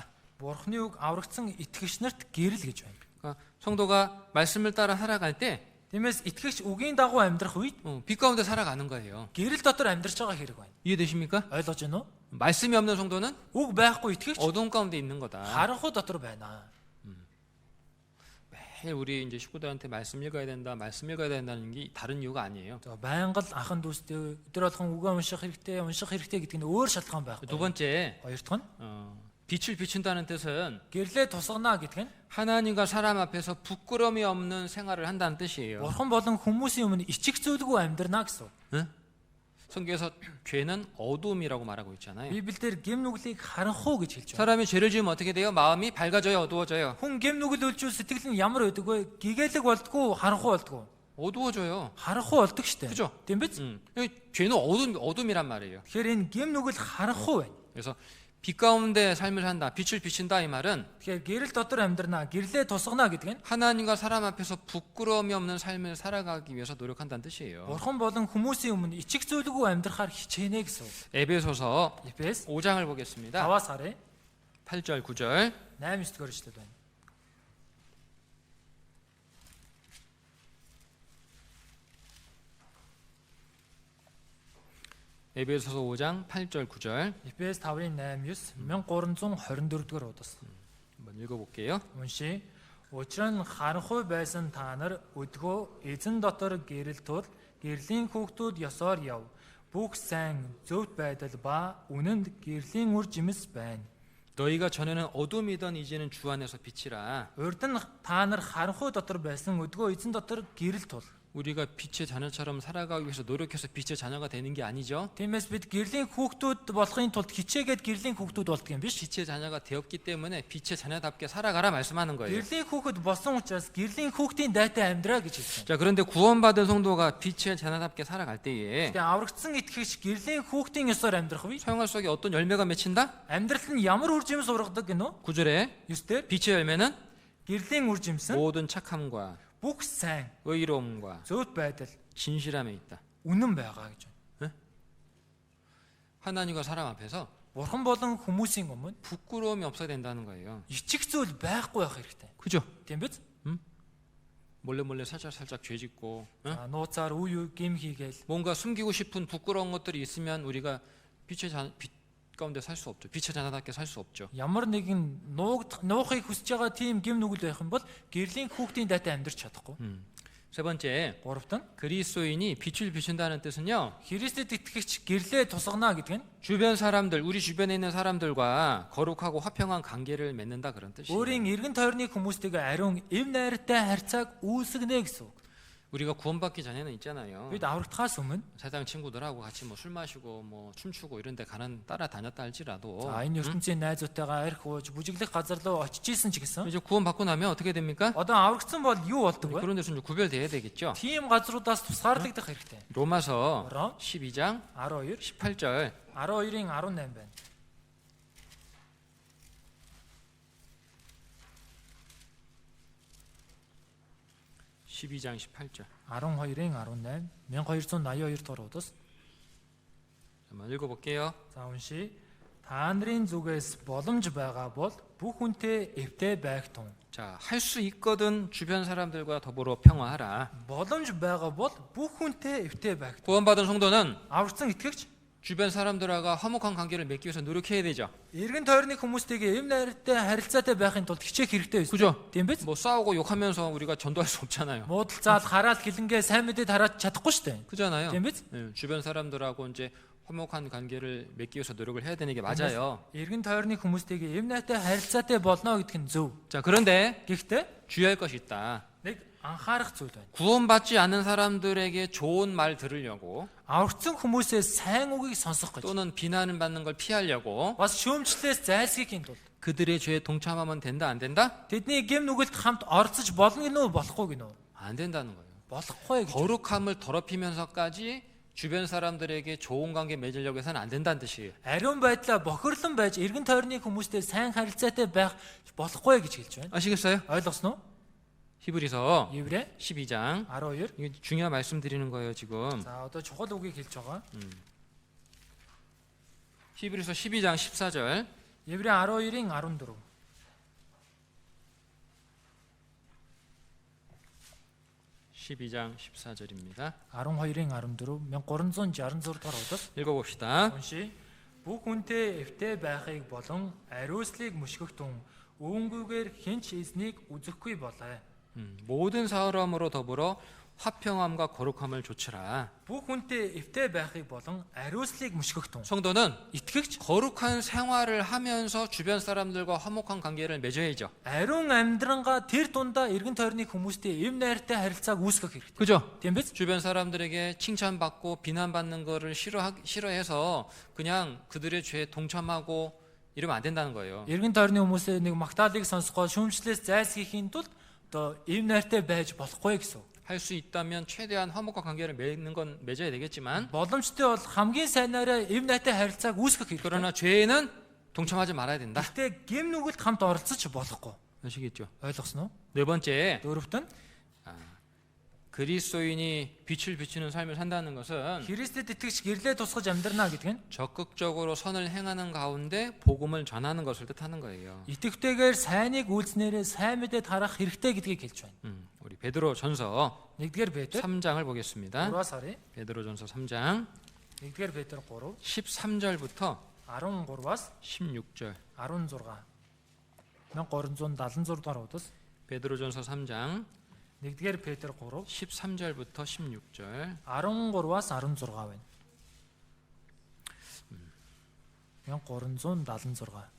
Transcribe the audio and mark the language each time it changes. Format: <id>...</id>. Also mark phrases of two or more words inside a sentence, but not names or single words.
<mn>Бурхны үг аврагдсан итгэгч нарт гэрэл гэж байна.</mn> <ko>그러니까 성도가 말씀을 따라 살아갈 때</ko> <mn>Тиймээс итгэгч үгийн дагуу амьдрах үед</mn> <ko>빛 가운데 살아가는 거예요.</ko> <mn>гэрэл дотор амьдрч байгаа хэрэг байна.</mn> <ko>이해되십니까?</ko> <mn>Ойлгож байна уу?</mn> <ko>말씀이 없는 성도는</ko> <mn>Үг байхгүй итгэгч</mn> <ko>어두운 가운데 있는 거다.</ko> <mn>харанхуй дотор байна.</mn> <ko>매일 우리 이제 식구들한테 말씀 읽어야 된다, 말씀 읽어야 된다는 게 다른 이유가 아니에요.</ko> <mn>За байнга л анхан дүүстэй өдөр болгон үгээ унших хэрэгтэй гэдэг нь өөр шалтгаан байхгүй.</mn> <ko>두 번째,</ko> <mn>Хоёр дахь нь</mn> <ko>빛을 비춘다는 뜻은</ko> <mn>гэрлээ тусгана гэдэг нь</mn> <ko>하나님과 사람 앞에서 부끄러움이 없는 생활을 한다는 뜻이에요.</ko> <mn>бурхан болон хүмүүсийн өмнө ичих зүйлгүй амьдрна гэсэн.</mn> <ko>성경에서 죄는 어두움이라고 말하고 있잖아요.</ko> <mn>Библиэлд гэм нүглийг харанхуй гэж хэлж байна.</mn> <ko>사람이 죄를 지으면 어떻게 돼요? 마음이 밝아져요, 어두워져요?</ko> <mn>Хүн гэм нүгэл үлжүүл сэтгэл нь ямар байдаг вэ? Гэгээлэг болдгоо, харанхуй болдгоо.</mn> <ko>어두워져요.</ko> <mn>Харанхуй болдог штэ.</mn> <ko>그죠?</ko> <mn>Тийм биз?</mn> <ko>여기 죄는 어둠이란 말이에요.</ko> <mn>Тэгэхээр энэ гэм нүгэл харанхуй байна.</mn> <ko>그래서 빛 가운데 삶을 산다, 빛을 비춘다 이 말은</ko> <mn>Тэгэхээр гэрэл дотор амьдрна, гэрлээ тусгана гэдэг нь</mn> <ko>하나님과 사람 앞에서 부끄러움이 없는 삶을 살아가기 위해서 노력한다는 뜻이에요.</ko> <mn>бурхан болон хүмүүсийн өмнө ичих зүйлгүй амьдрахаар хичээнэ гэсэн.</mn> <ko>에베소서</ko> <mn>Эфес</mn> <ko>5장을 보겠습니다.</ko> <mn>5-аас харъя.</mn> <ko>8절 9절</ko> <mn>8-9 дугаар эшлэл байна.</mn> <ko>에베소서 5장 8절 9절</ko> <mn>Эфес 5-ын 8-9 1324 дугаар удас.</mn> <ko>한번 읽어볼게요.</ko> <mn>Уншия. Учир нь харанхуй байсан та нар өдгөө эзэн дотор гэрэл тул гэрлийн хүүхдүүд ёсоор яв. Бүх сайн зөвхт байдал ба үнэнд гэрлийн үр жимс байна.</mn> <ko>너희가 전에는 어둠이던 이제는 주 안에서 빛이라.</ko> <mn>Урд нь та нар харанхуй дотор байсан өдгөө эзэн дотор гэрэл тул.</mn> <ko>우리가 빛의 자녀처럼 살아가기 위해서 노력해서 빛의 자녀가 되는 게 아니죠.</ko> <mn>Тиймээс бид гэрлийн хүүхдүүд болохын тулд хичээгээд гэрлийн хүүхдүүд болдго юм биш.</mn> <ko>빛의 자녀가 되었기 때문에 빛의 자녀답게 살아가라 말씀하는 거예요.</ko> <mn>Гэрлийн хүүхэд болсон учраас гэрлийн хүүхдийн дайтай амьдраа гэж хэлсэн.</mn> <ko>자, 그런데 구원받은 성도가 빛의 자녀답게 살아갈 때에</ko> <mn>Тэгээ аврагдсан итгэгч гэрлийн хүүхдийн ёсоор амьдрах вэ?</mn> <ko>소영할 속에 어떤 열매가 맺힌다?</ko> <mn>Амьдрал нь ямар үр жимс ургадаг гинөө?</mn> <ko>9절에</ko> <mn>9-дэр</mn> <ko>빛의 열매는</ko> <mn>гэрлийн үр жимс нь</mn> <ko>모든 착함과</ko> <mn>бүх сайн,</mn> <ko>의로움과</ko> <mn>зөвхт байдал,</mn> <ko>진실함에 있다.</ko> <mn>үнэн байгаа гэж байна.</mn> <ko>하나님과 사람 앞에서</ko> <mn>Бурхан болон хүмүүсийн өмнө</mn> <ko>부끄러움이 없어야 된다는 거예요.</ko> <mn>ичих зүйл байхгүй байх хэрэгтэй.</mn> <ko>그죠?</ko> <mn>Тийм биз?</mn> <ko>몰래 살짝 죄 짓고</ko> <mn>Нууцаар үе гим хийгээл</mn> <ko>뭔가 숨기고 싶은 부끄러운 것들이 있으면 우리가 빛 가운데 살 수 없죠. 빛의 자녀답게 살 수 없죠.</ko> <mn>ямар нэгэн нуухыг хүсэж байгаа тийм гим нүгэл байх юм бол гэрлийн хүүхдийн дайтай амьдрч чадахгүй.</mn> <ko>세 번째,</ko> <mn>Гуравт нь</mn> <ko>그리스도인이 빛을 비춘다는 뜻은요.</ko> <mn>Христэд итгэгч гэрлээ тусгана гэдэг нь</mn> <ko>주변 사람들, 우리 주변에 있는 사람들과 거룩하고 화평한 관계를 맺는다 그런 뜻이에요.</ko> <mn>өөрийн эргэн тойрны хүмүүстэйгээ ариун эв найртай харьцааг үүсгэнэ гэсэн үг.</mn> <ko>우리가 구원받기 전에는 있잖아요.</ko> <mn>Бид аврагдахаас өмнө</mn> <ko>세상 친구들하고 같이 뭐 술 마시고 뭐 춤추고 이런 데 따라다녔다 할지라도</ko> <mn>за энэ ертөнцийн найзуудтайгаа арх ууж бүжиглэх газар руу очиж исэн ч гэсэн</mn> <ko>이제 구원받고 나면 어떻게 됩니까?</ko> <mn>одоо аврагдсан бол юу болдог вэ?</mn> <ko>그런 데서 이제 구별돼야 되겠죠.</ko> <mn>Тийм газруудаас тусгаарлагдах хэрэгтэй.</mn> <ko>로마서</ko> <mn>Ром</mn> <ko>12장</ko> <mn>12</mn> <ko>18절</ko> <mn>12-ийн 18 байна.</mn> <ko>12장 18절</ko> <mn>12-ийн 18 1282 дугаар удас.</mn> <ko>한번 읽어볼게요.</ko> <mn>За уншия. Та нарын зүгээс боломж байгаа бол бүх хүнтэй эвтэй байх тун.</mn> <ko>자, 할 수 있거든 주변 사람들과 더불어 평화하라.</ko> <mn>Боломж байгаа бол бүх хүнтэй эвтэй байх тун.</mn> <ko>구원받은 성도는</ko> <mn>Аврагдсан итгэгч</mn> <ko>주변 사람들과 화목한 관계를 맺기 위해서 노력해야 되죠.</ko> <mn>эргэн тойрны хүмүүстэйгээ эв найртай харилцаатай байхын тулд хичээх хэрэгтэй байсан.</mn> <ko>그죠?</ko> <mn>Тийм биз?</mn> <ko>뭐 싸우고 욕하면서 우리가 전도할 수 없잖아요.</ko> <mn>Муудалцаад хараал хилэнгээ сайн мэдээд хараад чадахгүй шүү дээ.</mn> <ko>그잖아요.</ko> <mn>Тийм биз?</mn> <ko>예, 주변 사람들하고 이제 화목한 관계를 맺기 위해서 노력을 해야 되는 게 맞아요.</ko> <mn>Эргэн тойрны хүмүүстэйгээ эв найртай харилцаатай болно гэдэг нь зөв.</mn> <ko>자, 그런데</ko> <mn>Гэхдээ</mn> <ko>주의할 것이 있다.</ko> <mn>нэг анхаарах зүйл байна.</mn> <ko>구원받지 않은 사람들에게 좋은 말 들으려고</ko> <mn>Аврагдсан хүмүүсээс сайн үгийг сонсох гэж.</mn> <ko>또는 비난을 받는 걸 피하려고</ko> <mn>Бас шүүмжлээс зайлсхийхийн тулд</mn> <ko>그들의 죄에 동참하면 된다 안 된다?</ko> <mn>тэдний гэм нүгэлд хамт орцож болно гинөө болохгүй гинөө.</mn> <ko>안 된다는 거예요.</ko> <mn>Болохгүй гэж.</mn> <ko>거룩함을 더럽히면서까지 주변 사람들에게 좋은 관계 맺으려고 해서는 안 된다는 뜻이에요.</ko> <mn>Ариун байдлаа бохирлон байж эргэн тойрны хүмүүстэй сайн харилцаатай байх болохгүй гэж хэлж байна.</mn> <ko>아시겠어요?</ko> <mn>Ойлгосноо?</mn> <ko>히브리서</ko> <mn>Еврэ</mn> <ko>12장</ko> <mn>12.</mn> <ko>이게 중요한 말씀 드리는 거예요 지금.</ko> <mn>За одоо чухал үгийг хэлж байгаа.</mn> <ko>히브리서 12장 14절</ko> <mn>Еврэ 12-ийн 14.</mn> <ko>(12장 14절입니다)</ko> <mn>12-ийн 14 1366 дугаар удас.</mn> <ko>읽어봅시다.</ko> <mn>Уншия. Бүх хүнтэй эвтэй байхыг болон ариуслыг мөшгөх тун өвөнгүүгээр хинч эзнийг үзэхгүй болоо.</mn> <ko>모든 사람으로 더불어 화평함과 거룩함을 조치라.</ko> <mn>Бүх хүнтэй эвтэй байхыг болон ариуслыг мөшгөх тун</mn> <ko>성도는</ko> <mn>итгэгч</mn> <ko>거룩한 생활을 하면서 주변 사람들과 화목한 관계를 맺어야죠.</ko> <mn>ариун амьдрангаа тэр дундаа эргэн тойрны хүмүүстэй эв найртай харилцааг үүсгэх хэрэгтэй.</mn> <ko>그죠?</ko> <mn>Тийм биз?</mn> <ko>주변 사람들에게 칭찬받고 비난받는 거를 싫어해서 그냥 그들의 죄에 동참하고 이러면 안 된다는 거예요.</ko> <mn>Эргэн тойрны хүмүүсээ нэг магтаалыг сонсгоо шүүмжлээс зайлсхийхийн тулд одоо эв найртай байж болохгүй гэсэн.</mn> <ko>할 수 있다면 최대한 화목과 관계를 맺는 건 맺어야 되겠지만</ko> <mn>Боломжтой бол хамгийн сайнаараа эв найртай харилцааг үүсгэх хэрэгтэй.</mn> <ko>그러나 죄에는 동참하지 말아야 된다.</ko> <mn>Гэхдээ гэм нүгэлд хамт оролцож болохгүй.</mn> <ko>아시겠죠?</ko> <mn>Ойлгосноо?</mn> <ko>네 번째,</ko> <mn>Дөрөвт нь</mn> <ko>그리스도인이 빛을 비추는 삶을 산다는 것은</ko> <mn>Христэд итгэж гэрлээ тусгаж амьдрна гэдэг нь</mn> <ko>적극적으로 선을 행하는 가운데 복음을 전하는 것을 뜻하는 거예요.</ko> <mn>итгэвтэйгээр сайныг үйлснээрээ сайн мэдээ тарах хэрэгтэй гэдгийг хэлж байна.</mn> <ko>우리 베드로전서</ko> <mn>1-р Петр</mn> <ko>3장을 보겠습니다.</ko> <mn>3-аас харъя.</mn> <ko>베드로전서 3장</ko> <mn>1-р Петр 3</mn> <ko>13절부터</ko> <mn>13-аас</mn> <ko>16절.</ko> <mn>16. 1376 дугаар удас</mn> <ko>베드로전서 3장</ko> <mn>1-р Петр 3</mn> <ko>13절부터 16절.</ko> <mn>13-аас 16 байна. 1376.</mn>